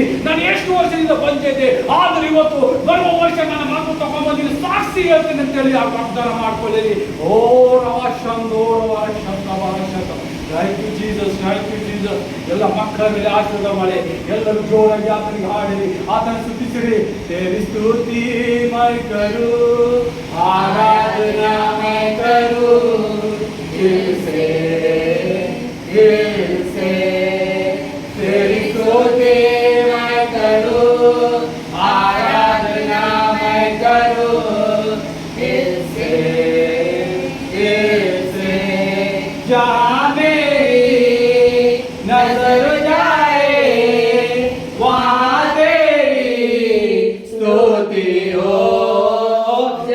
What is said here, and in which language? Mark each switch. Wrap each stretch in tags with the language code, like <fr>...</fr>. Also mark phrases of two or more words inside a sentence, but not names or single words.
<kn>ನಾನು ಎಷ್ಟು ವರ್ಷದಿಂದ ಬಂದಿದ್ದೆ, ಆದ್ರೆ ಇವತ್ತು ಬರುವ ವರ್ಷ ನನ್ನ ಮಗು ತಗೊಂಡ್ಬಂದಿನಿ ಸಾಕ್ಷಿ ಹೇಳ್ತೀನಿ ಅಂತೇಳಿ ಆ ವಾಗ್ದಾನ ಮಾಡ್ಕೊಳ್ಳಿರಿ. ಓ ರವ ಶಂದೋರವ ಶತವ ಶತ.</kn> <en>Thank you Jesus, thank you Jesus.</en> <kn>ಎಲ್ಲ ಮಕ್ಕಳ ಮೇಲೆ ಆಶೀರ್ವಾದ ಮಾಡಿ ಎಲ್ಲರೂ ಜೋರಾಗಿ ಆತನಿಗೆ ಹಾಡಿರಿ, ಆತನ ಸ್ತುತಿಸಿರಿ.</kn> <hi>तेरी स्तुति मैं करूं, आराधना मैं करूं, दिल से तेरी स्तुति मैं करूं, आराधना मैं करूं, दिल से जहाँ मेरी नजर जाए वहाँ तेरी स्तुति हो.</hi>